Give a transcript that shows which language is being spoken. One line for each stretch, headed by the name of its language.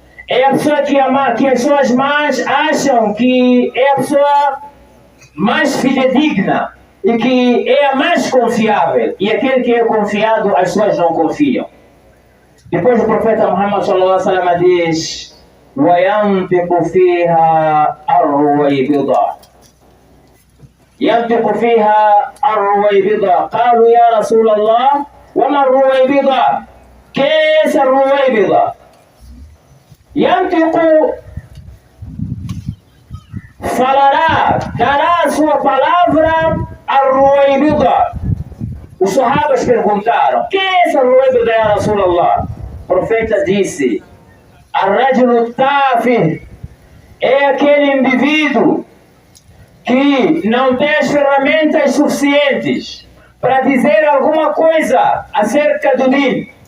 Portuguese: É a pessoa que as pessoas mais acham que é a pessoa mais fidedigna e que é a mais confiável. E aquele que é confiado, as pessoas não confiam. Depois o profeta Muhammad sallallahu alaihi wasallam diz:
Arabic: وَيَنْتِقُ فِيهَا الرُّوَيْبِضَةُ. ينطق فيها الرويبضة. قالوا يا رسول الله وما الرويبضة؟ كيف الرويبضة؟ ينطق
Portuguese: falará, dará a sua palavra
Arabic: al-Ruwaybida.
Portuguese: Os sahabas perguntaram: que é essa Ruwaybida, ya Rasulallah? O profeta disse:
Arabic: Ar-rajulu tafih,
Portuguese: é aquele indivíduo que não tem as ferramentas suficientes para dizer alguma coisa acerca do din.